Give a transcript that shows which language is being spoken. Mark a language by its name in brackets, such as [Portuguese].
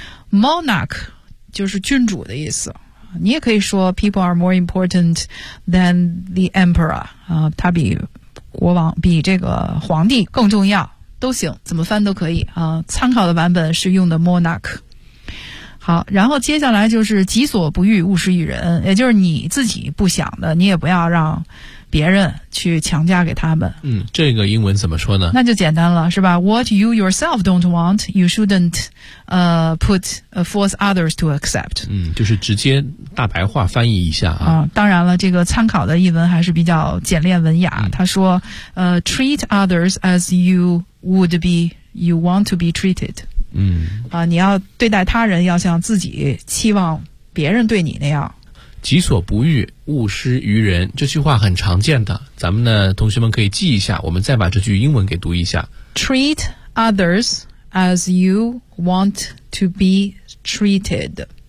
[Chinese] monarch 就是君主的意思，你也可以说 [English] people are more important than the emperor [Chinese] 啊、他比国王比这个皇帝更重要，都行，怎么翻都可以啊、参考的版本是用的 monarch。好，然后接下来就是己所不欲勿施于人，也就是你自己不想的你也不要让别人去强加给他们。嗯，这个英文怎么说呢？那就简单了，是吧？ [English] What you yourself don't want, you shouldn't put force others to accept。 [Chinese] 嗯，就是直接大白话翻译一下啊、当然了，这个参考的译文还是比较简练文雅。他、说 [English] treat others as you would be you want to be treated。嗯， [Chinese] 啊、你要对待他人要像自己期望别人对你那样。己所不欲勿施于人，这句话很常见的，咱们呢同学们可以记一下，我们再把这句英文给读一下。 [English] Treat others as you want to be treated，